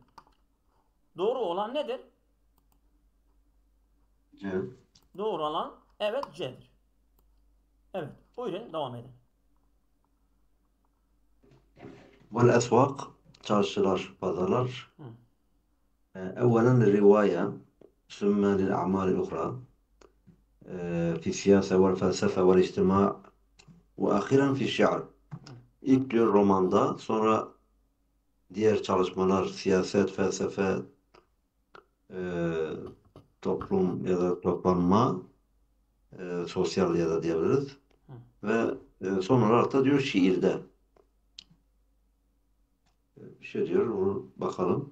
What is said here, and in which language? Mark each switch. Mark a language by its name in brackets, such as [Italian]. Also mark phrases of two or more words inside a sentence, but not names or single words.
[Turkish] Doğru olan nedir? C. Doğru olan evet C'dir. Evet, buyurun devam edin. [Arabic] والأسواق. [Turkish] Çarşılar, pazarlar. Hı. [Arabic] أولا الرواية ثم للأعمال الأخرى في السياسة والفلسفة والاجتماع وأخيرا في الشعر. [Turkish] İlk diyor romanda, sonra diğer çalışmalar, siyaset, felsefe, toplum ya da toplanma, sosyal ya da diyebiliriz. Ve son olarak da diyor şiirde. Bir şey diyor, onu bakalım.